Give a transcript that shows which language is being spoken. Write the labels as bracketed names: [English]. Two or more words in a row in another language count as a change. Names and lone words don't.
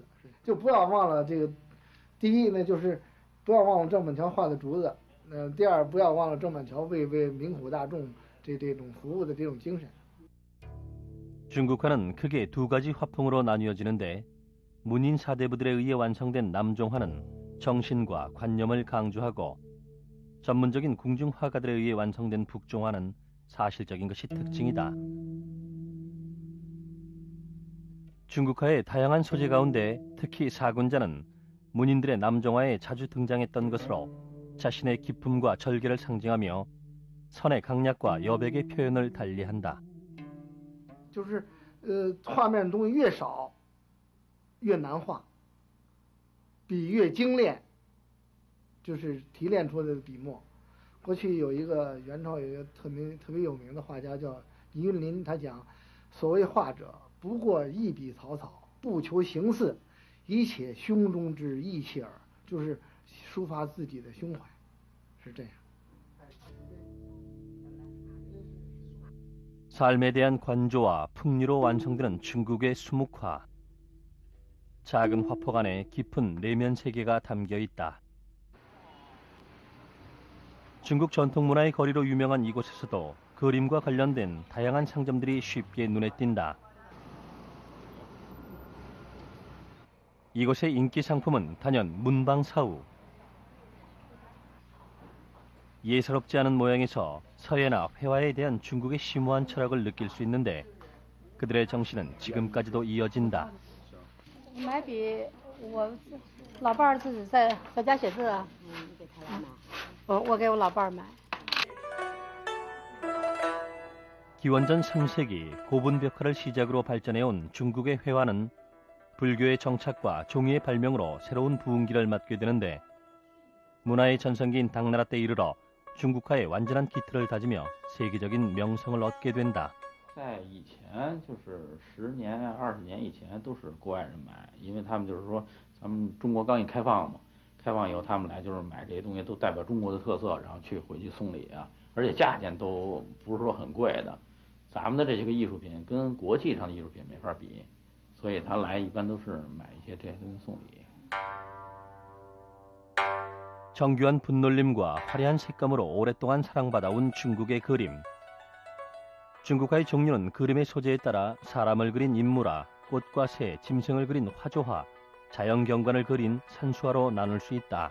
[Chinese] 就不要忘了这个，第一呢就是不要忘了郑板桥画的竹子，第二不要忘了郑板桥为民苦大众这种服务的这种精神。 [Korean] 중국화는 크게 두 가지 화풍으로 나뉘어지는데 문인 사대부들에 의해 완성된 남종화는 정신과 관념을 강조하고 전문적인 궁중 화가들에 의해 완성된 북종화는 사실적인 것이 특징이다. 중국화의 다양한 소재 가운데 특히 사군자는 문인들의 남종화에 자주 등장했던 것으로 자신의 기품과 절개를 상징하며 선의 강약과 여백의 표현을 달리한다. [Chinese] 就是画面的东西越少越难画， 笔越精炼，就是提炼出来的笔墨。过去有一个元朝有一个特别有名的画家叫倪云林，他讲，所谓画者，不过一笔草草，不求形似，一切胸中之意气耳，就是抒发自己的胸怀，是这样。 [Korean] 삶에 대한 관조와 풍류로 완성되는 중국의 수묵화. 작은 화폭 안에 깊은 내면 세계가 담겨 있다. 중국 전통문화의 거리로 유명한 이곳에서도 그림과 관련된 다양한 상점들이 쉽게 눈에 띈다. 이곳의 인기 상품은 단연 문방사우. 예사롭지 않은 모양에서 서예나 회화에 대한 중국의 심오한 철학을 느낄 수 있는데 그들의 정신은 지금까지도 이어진다. [Chinese] 买笔，我老伴儿自己在家写字啊。给他来买。我给我老伴儿买。 [Korean] 기원전 3세기 고분 벽화를 시작으로 발전해온 중국의 회화는 불교의 정착과 종이의 발명으로 새로운 부흥기를 맞게 되는데 문화의 전성기인 당나라 때 이르러 중국화의 완전한 기틀을 다지며 세계적인 명성을 얻게 된다. [Chinese] 在以前就是10年、20年以前都是国外人买，因为他们就是说咱们中国刚一开放嘛，开放以后他们来就是买这些东西都代表中国的特色，然后去回去送礼啊，而且价钱都不是说很贵的，咱们的这些个艺术品跟国际上的艺术品没法比，所以他来一般都是买一些这些东西送礼。 [Korean] 정교한 붓놀림과 화려한 색감으로 오랫동안 사랑받아온 중국의 그림. 중국화의 종류는 그림의 소재에 따라 사람을 그린 인물화, 꽃과 새, 짐승을 그린 화조화, 자연 경관을 그린 산수화로 나눌 수 있다.